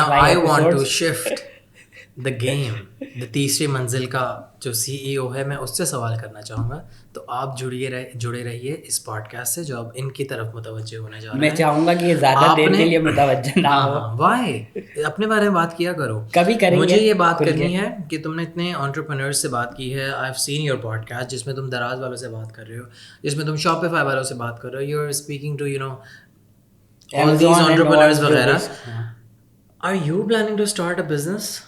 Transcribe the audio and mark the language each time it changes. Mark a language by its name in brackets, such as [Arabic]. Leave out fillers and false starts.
[English] Now I want to shift the game. [Urdu] تیسری منزل کا جو CEO ہے, میں اس سے سوال کرنا چاہوں گا. تو آپ جڑے رہیے اس پوڈ کاسٹ سے جو اب ان کی طرف متوجہ ہونے جا رہا ہے. میں چاہوں گا کہ یہ زیادہ دیر کے لیے متوجہ نہ ہو. وائی, اپنے بارے میں بات کیا کرو. کبھی کریں گے. مجھے یہ بات کرنی ہے کہ تم نے اتنے انٹرپرینور سے بات کی ہے. [English] I have seen your podcast [Urdu] جس میں تم دراز والوں سے بات کر رہے ہو, جس میں تم شاپیفائی والوں سے بات کر رہے ہو. [English] You are speaking to all these entrepreneurs وغیرہ. Are you planning to start a business?